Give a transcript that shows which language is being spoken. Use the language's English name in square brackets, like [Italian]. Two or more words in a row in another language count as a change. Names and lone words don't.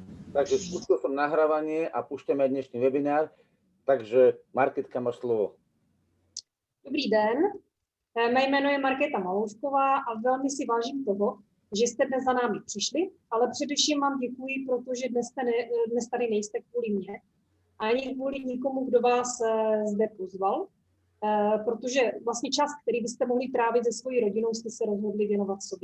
[Slovak] Takže spustil som nahrávanie a púšťame aj dnešný webinár. Takže Marketka, máš slovo. [Czech] Dobrý den, mé jméno je Markéta Maloušková a velmi si vážím toho, že jste dnes za námi přišli, ale především vám děkuji, protože dnes tady nejste kvůli mně a ani kvůli nikomu, kdo vás zde pozval, protože vlastně čas, který byste mohli trávit se svojí rodinou, jste se rozhodli věnovat sobě.